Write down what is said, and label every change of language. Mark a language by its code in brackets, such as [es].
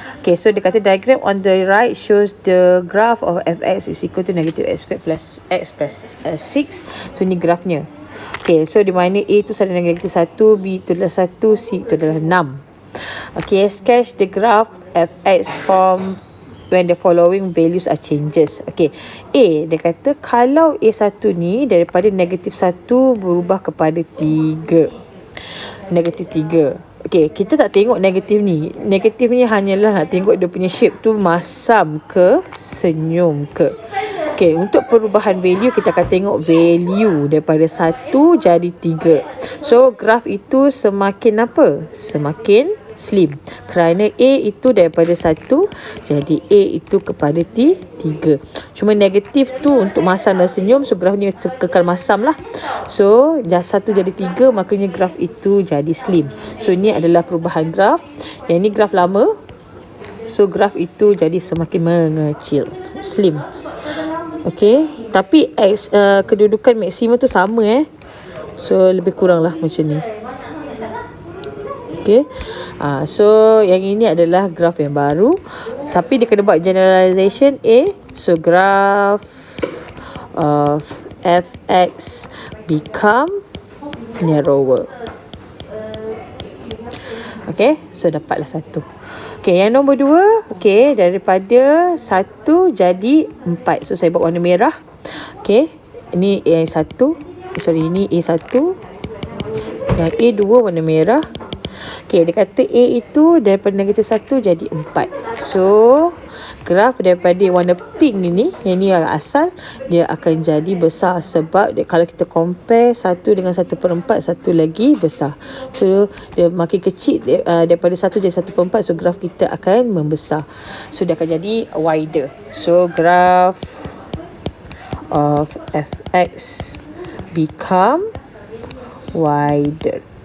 [en] Okay, so [ms] dia kata [en] diagram on the right shows the graph of fx is equal to negative x squared plus x plus 6. [ms] So ni grafnya. Okay, so di mana A tu sama dengan negatif 1, B tu adalah 1, C tu adalah 6. [en] Okay, sketch the graph fx from when the following values are changes. [ms] Okay, A, dia kata kalau A1 ni daripada negatif 1 berubah kepada 3. Negatif 3. Okay, kita tak tengok negatif ni. Negatif ni hanyalah nak tengok dia punya shape tu masam ke, senyum ke. Okay, untuk perubahan value kita akan tengok value daripada 1 jadi 3. So, graf itu semakin apa? Semakin slim. Kerana A itu daripada 1, jadi A itu kepada 3. Cuma negatif tu untuk masam dan senyum, so graf ni kekal masam lah. So, dah 1 jadi 3, makanya graf itu jadi slim. So, ini adalah perubahan graf. Yang ini graf lama. So, graf itu jadi semakin mengecil. Slim. Okay, tapi kedudukan maksimum tu sama so lebih kurang lah macam ni. Okay, so yang ini adalah graf yang baru, tapi dia kena buat generalization A. [en] So graph of fx become narrower. [ms] Okay, so dapatlah 1. Okay, yang nombor 2, okay, daripada 1 jadi 4. So, saya buat warna merah. Okay, ini A1. Sorry, ini A1. Yang A2 warna merah. Okay, dia kata A itu daripada negatif 1 jadi 4. So, graf daripada warna pink ni, yang ni yang asal, dia akan jadi besar sebab kalau kita compare satu dengan 1/4, satu lagi besar. So dia makin kecil daripada 1 jadi 1/4, so graf kita akan membesar. So dia akan jadi wider. [en] So graph of fx become wider.